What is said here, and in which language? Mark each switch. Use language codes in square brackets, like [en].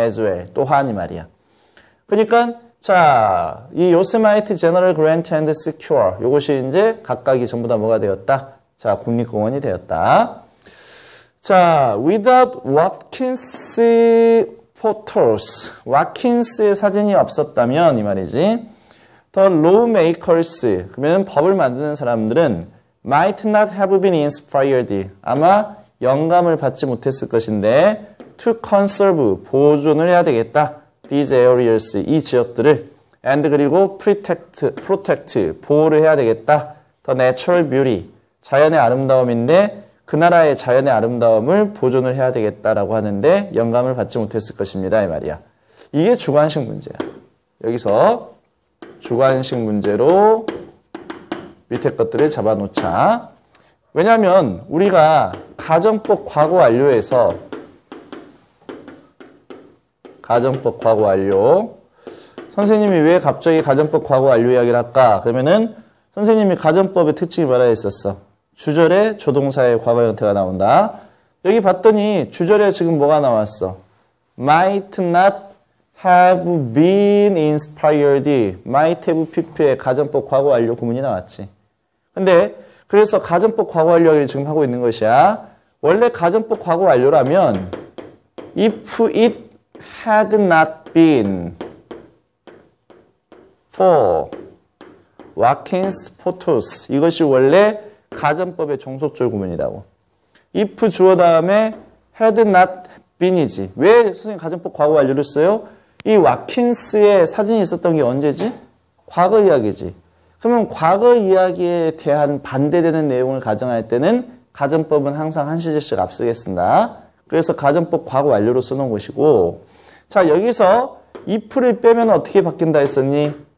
[en] as well [ko] 또한 이 말이야. 그러니까 자, 이 요세마이트 제너럴 그랜트 앤드 시큐어 요것이 이제 각각이 전부 다 뭐가 되었다? 자, 국립공원이 되었다. 자, [en] without Watkins photos. [ko] 와킨스의 사진이 없었다면 이 말이지. [en] The lawmakers [ko] 그러면 법을 만드는 사람들은 [en] might not have been inspired. [ko] 아마 영감을 받지 못했을 것인데 [en] to conserve [ko] 보존을 해야 되겠다. [en] These areas [ko] 이 지역들을 and 그리고 protect 보호를 해야 되겠다. [en] The natural beauty [ko] 자연의 아름다움인데 그 나라의 자연의 아름다움을 보존을 해야 되겠다라고 하는데 영감을 받지 못했을 것입니다. 이 말이야. 이게 주관식 문제야. 여기서 주관식 문제로 밑에 것들을 잡아놓자. 왜냐하면 우리가 가정법 과거 완료에서 가정법 과거 완료 선생님이 왜 갑자기 가정법 과거 완료 이야기를 할까? 그러면은 선생님이 가정법의 특징이 뭐라 했었어? 주절에 조동사의 과거 형태가 나온다. 여기 봤더니 주절에 지금 뭐가 나왔어? [en] might not have been inspired. [ko] might have pp의 가정법 과거 완료 구문이 나왔지. 근데 그래서 가정법 과거 완료를 지금 하고 있는 것이야. 원래 가정법 과거 완료라면 [en] if it had not been for Watkins photos [ko] 이것이 원래 가정법의 종속절 구문이라고. if 주어 다음에 [en] had not been [ko] 이지. 왜 선생님 가정법 과거 완료를 써요? 이 와킨스의 사진이 있었던 게 언제지? 과거 이야기지. 그러면 과거 이야기에 대한 반대되는 내용을 가정할 때는 가정법은 항상 한 시제씩 앞서게 쓴다. 그래서 가정법 과거 완료로 써놓은 것이고 자 여기서 if를 빼면 어떻게 바뀐다 했었니?